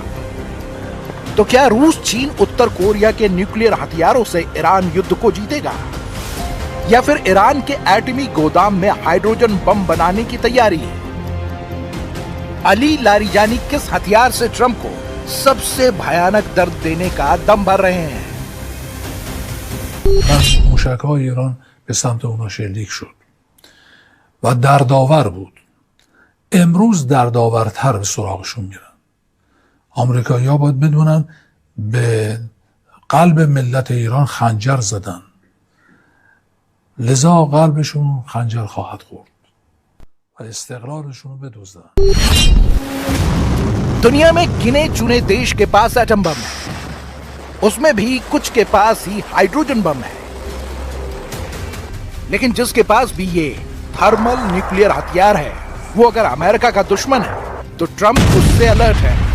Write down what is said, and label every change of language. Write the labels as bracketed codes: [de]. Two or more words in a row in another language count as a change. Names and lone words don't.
[hi] तो क्या रूस, चीन, उत्तर कोरिया के न्यूक्लियर हथियारों से ईरान युद्ध को जीतेगा, या फिर ईरान के एटमी गोदाम में हाइड्रोजन बम बनाने की तैयारी? अली लारिजानी किस हथियार से ट्रंप को सबसे भयानक दर्द देने का दम भर रहे हैं? [fa] موشک‌های ایران به سمت اونا شلیک شد و دردآور بود. امروز دردآورتر به سراغشون میرن. آمریکایی‌ها باید بدونن به قلب ملت ایران خنجر زدن، لذا قلبشون خنجر خواهد خورد و استقلالشون رو بدزدن. [hi] दुनिया में गिने चुने देश के पास एटम बम है, उसमें भी कुछ के पास ही हाइड्रोजन बम है। लेकिन जिसके पास भी ये [en] thermal nuclear [hi] हथियार है, वो अगर अमेरिका का दुश्मन है तो ट्रंप उससे अलर्ट है।